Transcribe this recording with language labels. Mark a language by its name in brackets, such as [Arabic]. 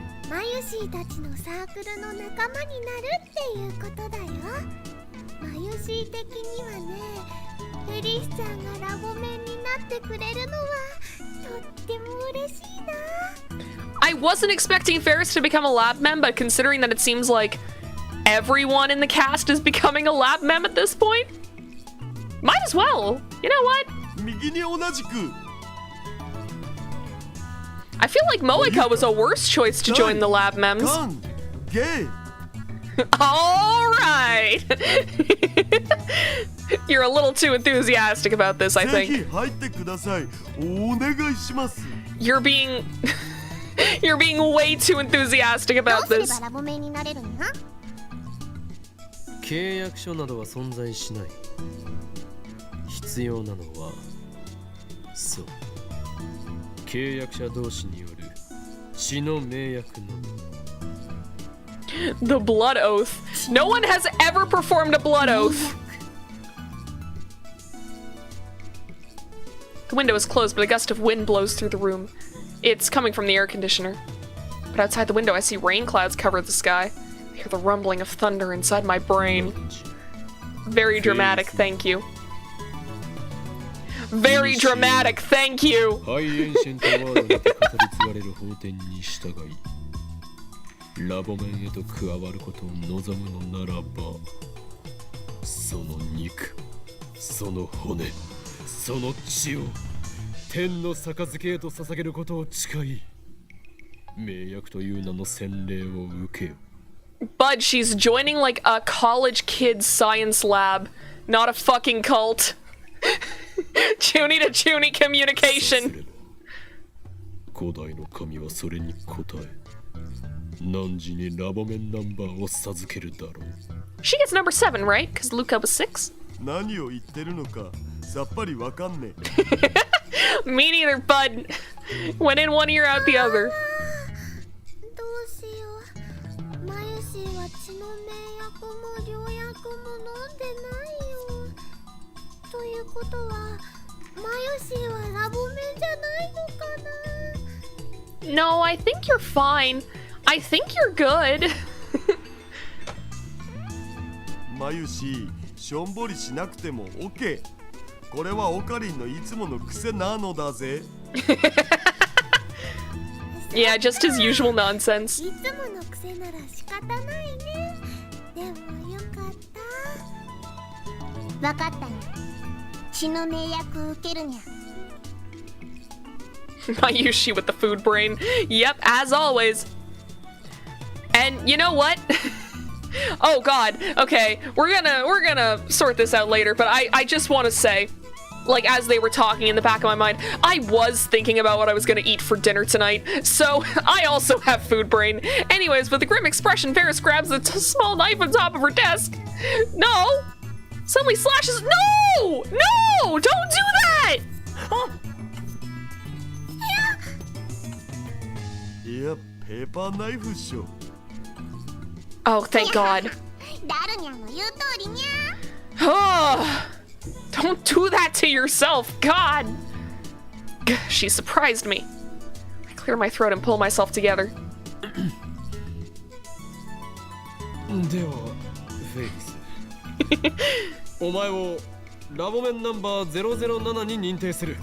[Japanese] マユシーたちのサークルの仲間になるっていうことだよ。マユシー的にはね、フェリスちゃんがラボ面になってくれるのはとっても嬉しいな。 [English] I wasn't expecting Ferris to become a lab mem, but considering that it seems like everyone in the cast is becoming a lab mem at this point, might as well. You know what? [Japanese] 右に同じく [English] I feel like Moeka was a worse choice to join the lab mems. [Japanese] ガンゲイ [English] All right. You're a little too enthusiastic about this, I [Japanese] ぜひ [English] think. [Japanese] 入ってください。お願いします。 [English] You're being way too enthusiastic [Japanese] どう [English] about [Japanese] すれ [English] this. [Japanese] ばラボ面になれるにゃ。契約書などは存在しない。必要なのはそう契約者同士による血の盟約のみ。 [English] The blood oath. No one has ever performed a blood oath. The window is closed, but a gust of wind blows through the room. It's coming from the air conditioner. But outside the window, I see rain clouds cover the sky. I hear the rumbling of thunder inside my brain. Very dramatic, thank you. Very dramatic, thank you. [Japanese] ハイエンシェントワールドと語り継がれる法典に従いラボ面へと加わることを望むのならばその肉その骨その血を天の杯へと捧げることを誓い盟約という名の洗礼を受けよ。 [English] Bud, she's joining like a college kid's science lab, not a fucking cult. Chuny to Chuny communication. [Japanese] 古代の神はそれに応え汝にラボ面ナンバーを授けるだろう。 [English] She gets number 7, right? Because Luca was 6? [Japanese] 何を言ってるのかさっぱりわかんねえ。 [English] Me neither, Bud. Went in one ear, out the other. [Japanese] どうしよう。マユシーは血の盟約も良薬も飲んでないよ。ということはマユシーはラボ面じゃないのかな。 [English] No, I think you're fine. I think you're good. [Japanese] マユシしょんぼりしなくても OK。これはオカリンのいつもの癖なのだぜ。 [English] Yeah, just his usual nonsense. [Japanese] いつもの癖なら仕方ないね。でもよかった。わかったよ。血の盟約を受けるにゃ。 [English] Mayushi with the food brain. Yep, as always. And you know what? Oh god, okay, we're gonna sort this out later, but I just want to say, like, as they were talking in the back of my mind, I was thinking about what I was gonna eat for dinner tonight, so I also have food brain. Anyways, with a grim expression, Ferris grabs the small knife on top of her desk. No! Suddenly slashes— No! No! Don't do that! [Japanese] いやペーパーナイフっしょ [English] Oh, thank god. [Japanese] ダルニャンの言う通りにゃ [English] Oh, don't do that to yourself, God! She surprised me. I clear my throat and pull myself together. [Japanese] ではフェイスお前をラボメンナンバー007に認定する